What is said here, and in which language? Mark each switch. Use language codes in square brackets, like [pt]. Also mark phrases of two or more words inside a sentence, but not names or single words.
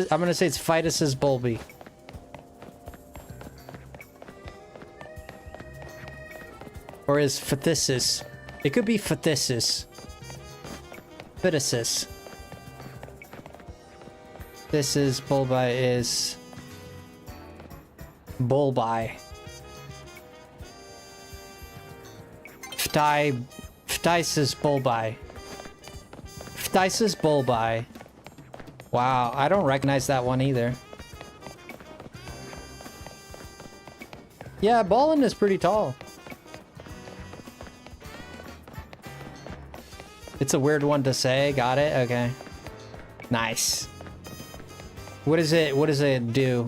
[en] I'm gonna say it's Phytosis bulbi. Or is Phthisis. It could be Phthisis. Phthisis. This is bulbi is bulbi. Phthisis bulbi. Phthisis bulbi. Wow, I don't recognize that one either. Yeah, Ballin is pretty tall. It's a weird one to say. Got it? Okay. Nice. What does it do?